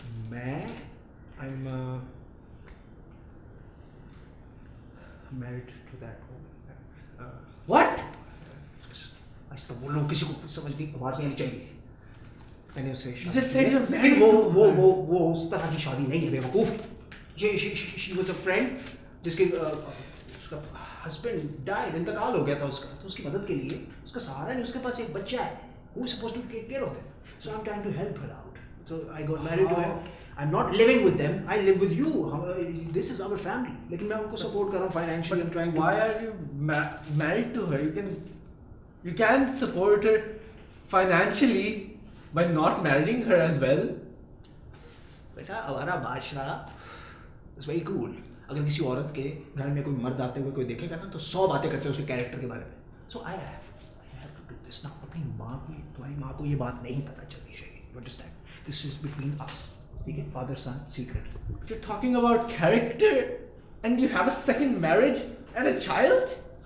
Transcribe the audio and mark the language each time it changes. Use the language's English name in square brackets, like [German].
[English] मैं I am married to that woman. What? [Hindi] ऐसा बोलो, किसी को कुछ समझ नहीं, आवाज नहीं आनी चाहिए। मैंने उसे [English] Just say you're married. [Hindi] वो उस तरह की शादी नहीं है बेवकूफ। ये [English] she was a friend [Hindi] जिसके उसका हस्बैंड डाइड, इंतकाल हो गया था उसका, तो उसकी मदद के लिए, उसका सहारा नहीं, उसके पास एक बच्चा है, [English] who is supposed to take care of them, so I'm trying to help her out, so I got married to her. I'm not living with them, I live with you. This is our family. [Hindi] लेकिन मैं उनको support कर रहा हूँ financially. [English] I'm trying to. Why are you married to her? You can support her financially by not marrying her as well. [Hindi] बेटा हमारा बादशाह [English] is very cool. [Hindi] अगर किसी औरत के घर में कोई मर्द आते हुए कोई देखेगा ना, तो 100 बातें करते हैं उसके कैरेक्टर के बारे में. [English] So I have to do this now. [Hindi] अपनी माँ की, तुम्हारी माँ को ये बात नहीं पता चलनी चाहिए. [English] You understand? This is between us. [Hindi] ठीक है? [English] Father son secret. You're talking about character and you have a second marriage and a child?